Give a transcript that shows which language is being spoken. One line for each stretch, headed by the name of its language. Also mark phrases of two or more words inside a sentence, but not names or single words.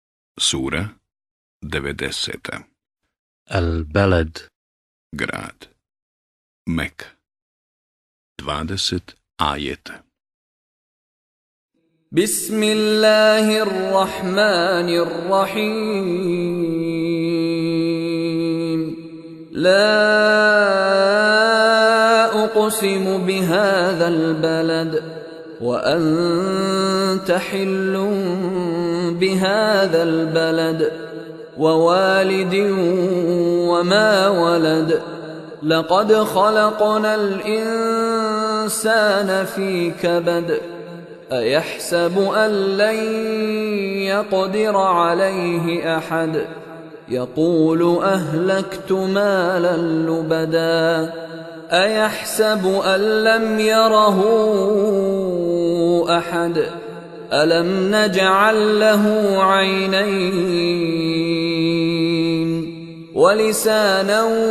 Bosnian: Sura 90. Al-Balad. Grad. Meka. 20 ajeta.
Arabic: Bismillahirrahmanirrahim. لا أقسم بهذا البلد وأنت حل بهذا البلد ووالد وما ولد. لقد خلقنا الإنسان في كبد. أيحسب أن لن يقدر عليه أحد يقول أهلكت مالا لبدا أيحسب أن لم يره أحد ألم نجعل له عينين ولسانا